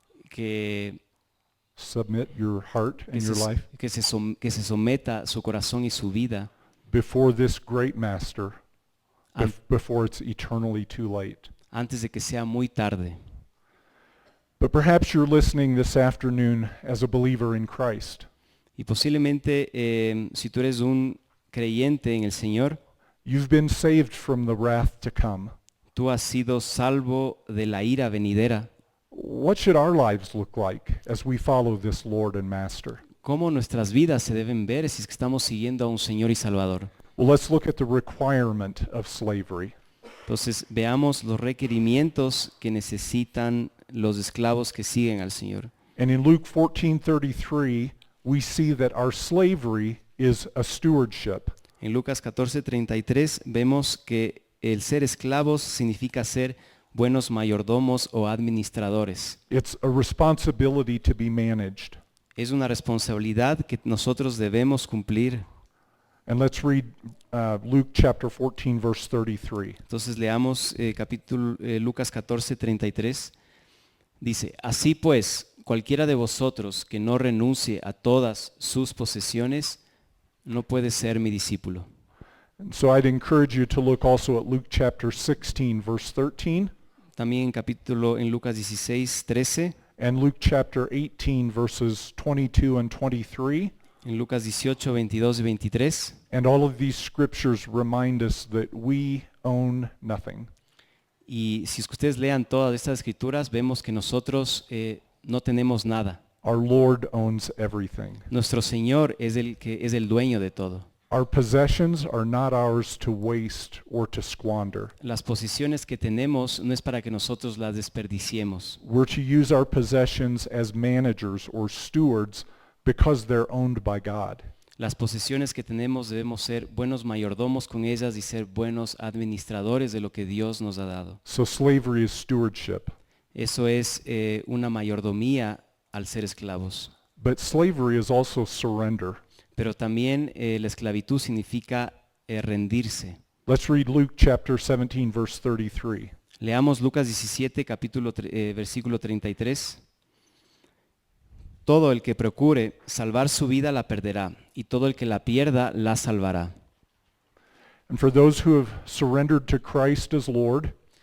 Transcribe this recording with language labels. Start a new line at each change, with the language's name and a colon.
Spanish: que,
English: submit your heart and your life
Spanish: que se someta su corazón y su vida
English: before this great master, an- before it's eternally too late.
Spanish: antes de que sea muy tarde.
English: But perhaps you're listening this afternoon as a believer in Christ.
Spanish: Y posiblemente si tú eres un creyente en el Señor,
English: You've been saved from the wrath to come.
Spanish: tú has sido salvo de la ira venidera.
English: What should our lives look like as we follow this Lord and Master?
Spanish: ¿Cómo nuestras vidas se deben ver si es que estamos siguiendo a un Señor y Salvador?
English: Well, let's look at the requirement of slavery.
Spanish: Entonces veamos los requerimientos que necesitan los esclavos que siguen al Señor.
English: And in Luke 14:33, we see that our slavery is a stewardship.
Spanish: En Lucas 14:33 vemos que el ser esclavos significa ser buenos mayordomos o administradores.
English: It's a responsibility to be managed.
Spanish: Es una responsabilidad que nosotros debemos cumplir.
English: And let's read Luke chapter 14, verse 33.
Spanish: Entonces leamos Lucas 14:33. Dice, así pues, cualquiera de vosotros que no renuncie a todas sus posesiones, no puede ser mi discípulo.
English: And so I'd encourage you to look also at Luke chapter 16, verse 13,
Spanish: También en Lucas 16:13,
English: and Luke chapter 18, verses 22 and 23.
Spanish: en Lucas 18, 22 y 23.
English: And all of these scriptures remind us that we own nothing.
Spanish: Y si ustedes lean todas estas escrituras, vemos que nosotros no tenemos nada.
English: Our Lord owns everything.
Spanish: Nuestro Señor es el que es el dueño de todo.
English: Our possessions are not ours to waste or to squander.
Spanish: Las posiciones que tenemos no es para que nosotros las desperdiciemos.
English: We're to use our possessions as managers or stewards because they're owned by God.
Spanish: Las posesiones que tenemos debemos ser buenos mayordomos con ellas y ser buenos administradores de lo que Dios nos ha dado.
English: So slavery is stewardship.
Spanish: Eso es una mayordomía al ser esclavos.
English: But slavery is also surrender.
Spanish: Pero también la esclavitud significa rendirse.
English: Let's read Luke chapter 17, verse 33.
Spanish: Leamos Lucas 17, versículo 33. Todo el que procure salvar su vida la perderá, y todo el que la pierda la salvará.
English: And for those who have surrendered to Christ as Lord,